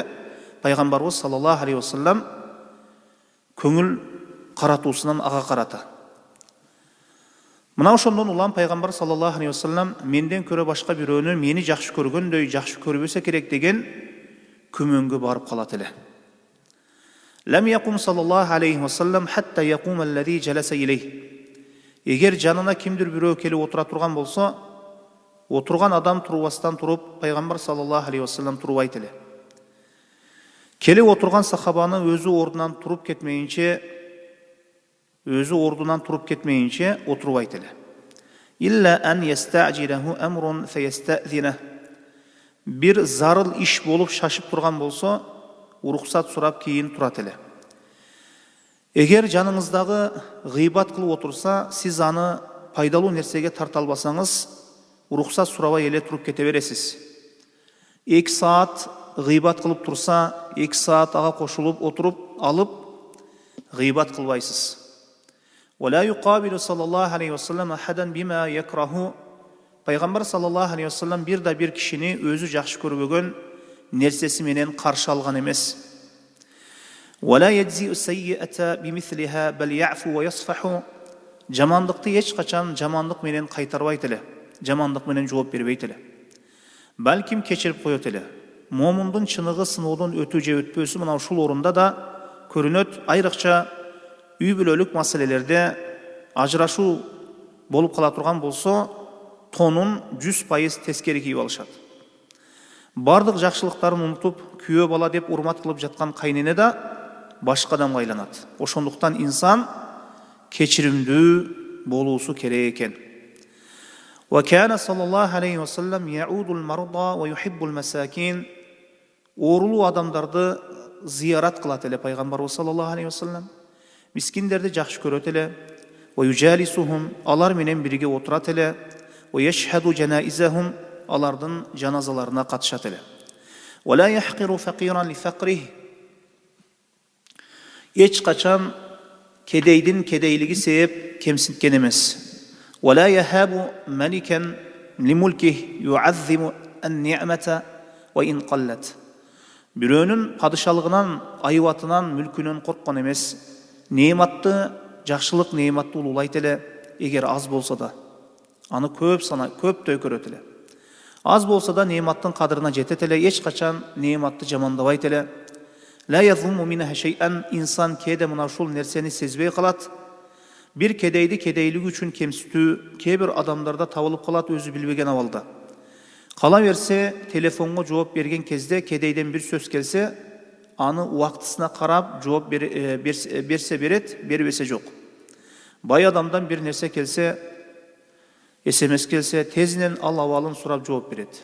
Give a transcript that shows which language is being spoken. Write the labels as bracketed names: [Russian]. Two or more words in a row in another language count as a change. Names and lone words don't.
[Kyrgyz] Пайгамбарыбыз [Arabic] صلى الله عليه وسلم [Kyrgyz] көңүл каратуусунан ага карата. Мына ошондон улам Пайгамбар [Arabic] صلى الله عليه وسلم [Kyrgyz] менден көрө башка бирөөнү мени жакшы көргөндөй жакшы көрбөсө керек деген күмөнгө барып калат эле. [Arabic] لم يقم صلى الله عليه وسلم حتى يقوم الذي جلس إليه. [Kyrgyz] Эгер жанына кимдир бирөө келип отура турган болсо, отурган адам турбастан туруп Пайгамбар [Arabic] صلى الله عليه وسلم [Kyrgyz] турбайт эле. Келип отурган сахабаны өзү ордунан туруп кетмейинче отурбайт эле. [Arabic] إلا أن يستعجله أمر فيستأذن. [Kyrgyz] Бир зарыл иш болуп шашып турган болсо, уруксат сурап кийин турат эле. Эгер жаныңыздагы гыйбат кылып отурса, сиз аны пайдалуу нерсеге тарта албасаңыз, уруксат сурабай эле туруп кете бересиз. 2 саат гыйбат кылып турса, 2 саат ага кошулуп отуруп алып гыйбат кылбайсыз. [Arabic] ولا يقابل صلى الله عليه وسلم أحدا بما يكره. [Kyrgyz] Пайгамбар [Arabic] صلى الله عليه وسلم [Kyrgyz] бир да бир кишини өзү жакшы көрбөгөн нерсеси менен каршы алган эмес. [Arabic] ولا يجزي السيئة بمثلها بل يعفو ويصفح. [Kyrgyz] Жамандыкты эч качан жамандык менен кайтарбайт эле, жамандык менен жооп бербейт эле. Балким кечирип коет эле. Момундун чыныгы сыноодон өтүү же өтпөсү мына ушул орунда да көрүнөт. Айрыкча үй бүлөлүк маселелерде ажырашуу болуп кала турган болсо, тонун 100% тескери кийип алышат. Бардык жакшылыктарын унутуп, күйөө бала деп урмат кылып жаткан кайнене да башка адамга айланат. Ошондуктан инсан keçirimdүү болуусу керек экен. [Arabic] وكان صلى الله عليه وسلم يعود المرضى ويحب المساكين. [Kyrgyz] Оорулуу адамдарды зиярат кылат эле пайгамбарыбыз [Arabic] صلى الله عليه وسلم. [Kyrgyz] Мискиндерди жакшы көрөт эле. ويجالسهم, алар менен бирге отурат эле. [Arabic] ويشهد جنائزهم, [Kyrgyz] алардын жаназаларына катышат эле. [Arabic] ولا يحقر فقيرا لفقره. [Kyrgyz] Эч качан кедейдин кедейлиги себеп кемсинткен эмес. [Arabic] ولا يهاب ملكا لملكه يعظم النعمة وإن قلت. [Kyrgyz] Бирөөнүн падышалыгынан, айбатынан, мүлкүнөн корккон эмес. Неематты, жакшылык неематты улуулайт эле, эгер аз болсо да. Аны көп төйкөрөт эле. Аз болсо да неематтын кадырына жетет эле, эч качан неематты жамандабайт эле. [Arabic] لا يظلم منها شيئا. [Kyrgyz] İnsan кээде мына ушул нерсени сезбей калат. Бир кедейди кедейлиги үчүн кемситүү кээ-бир адамдарда табылып калат, өзү билбеген абалда. Кала берсе, телефонго жооп берген кезде кедейден бир сөз келсе, аны убактысына карап жооп берсе берет, бербесе жок. Бай адамдан бир нерсе келсе, СМС келсе, тезинен ал абалын сурап жооп берет.